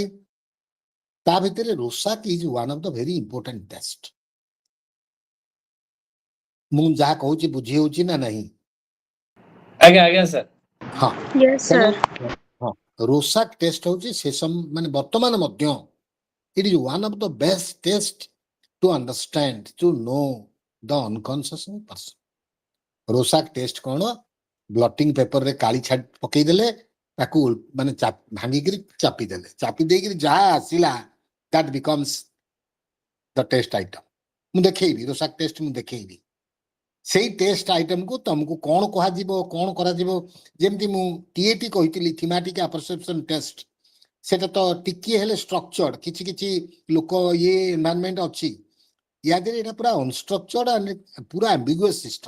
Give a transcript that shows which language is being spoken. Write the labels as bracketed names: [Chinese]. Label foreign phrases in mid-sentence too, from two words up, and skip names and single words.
[Odia] ତା ଭିତରେ [English] Rorschach is one of the very important test. [Odia] ମୁଁ ଯାହା କହୁଛି ବୁଝି ହଉଛି ନା ନାହିଁ? ଆଜ୍ଞା ଆଜ୍ଞା ସାର୍। ହଁ, [English] Yes, sir. [Odia] ହଁ, ରୋସାକ୍ ଟେଷ୍ଟ ହଉଛି ମାନେ ବର୍ତ୍ତମାନ ମଧ୍ୟ [English] it is one of the best tests to understand, to know the unconscious person. [Odia] ରୋସାକ୍ ଟେଷ୍ଟ କଣ? ବ୍ଲଟିଂ ପେପରରେ କାଳି ପକେଇଦେଲେ, ତାକୁ ମାନେ ଭାଙ୍ଗିକିରି ଚାପିଦେଲେ, ଚାପି ଦେଇକିରି ଯାହା ଆସିଲା [English] that becomes the test item. [Odia] ମୁଁ ଦେଖେଇବି ରୋସାକ୍ ଟେଷ୍ଟ, ମୁଁ ଦେଖେଇବି ସେଇ [English] test item [Odia] ତମକୁ କଣ କୁହାଯିବ, କଣ କରାଯିବ। ଯେମିତି ମୁଁ ଟିଏଟି କହିଥିଲି, [English] thematic apperception test, [Odia] ସେଟା ତ ଟିକିଏ ହେଲେ ଷ୍ଟ୍ରକ୍ଚର୍ଡ, କିଛି କିଛି ଲୋକ ଏନଭାୟରନମେଣ୍ଟ ଅଛି। ୟା ଦେହରେ ଏଇଟା ପୁରା [English] unstructured and [Odia] ପୁରା [English] ambiguous system.